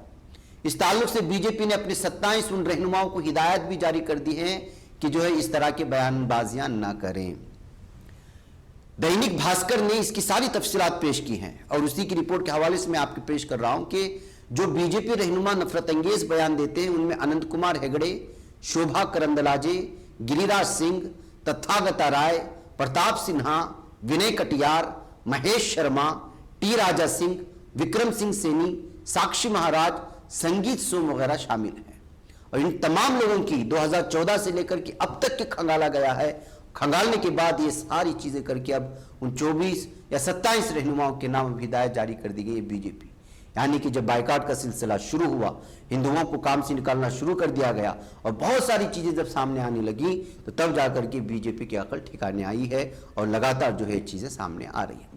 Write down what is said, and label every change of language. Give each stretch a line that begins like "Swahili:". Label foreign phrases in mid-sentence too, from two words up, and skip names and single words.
Urdu: اس تعلق سے بی جے پی نے اپنے 27 ان رہنماؤں کو ہدایت بھی جاری کر دی ہے کہ جو ہے اس طرح کے بیان بازیاں نہ کریں۔ دینک بھاسکر نے اس کی ساری تفصیلات پیش کی ہیں، اور اسی کی رپورٹ کے حوالے سے میں آپ کو پیش کر رہا ہوں کہ جو بی جے پی رہنما نفرت انگیز بیان دیتے ہیں ان میں اننت کمار ہیگڑے، شوبھا کرندلاجے، گری راج سنگھ، تتھاگتا رائے، پرتاپ سنہا، ونے کٹیار، مہیش شرما، ٹی راجا سنگھ، وکرم سنگھ سینی، ساکشی مہاراج، سنگیت سوم وغیرہ شامل ہیں۔ اور ان تمام لوگوں کی 2014 سے لے کر کے اب تک کے کھنگالا گیا ہے۔ کھنگالنے کے بعد یہ ساری چیزیں کر کے اب ان 24 یا 27 رہنماؤں کے نام ہدایت جاری کر دی گئی ہے بی جے پی۔ یعنی کہ جب بائیکاٹ کا سلسلہ شروع ہوا، ہندوؤں کو کام سے نکالنا شروع کر دیا گیا، اور بہت ساری چیزیں جب سامنے آنے لگی تو تب جا کر کے بی جے پی کی عقل ٹھکانے آئی ہے، اور لگاتار جو ہے چیزیں سامنے آ رہی ہیں۔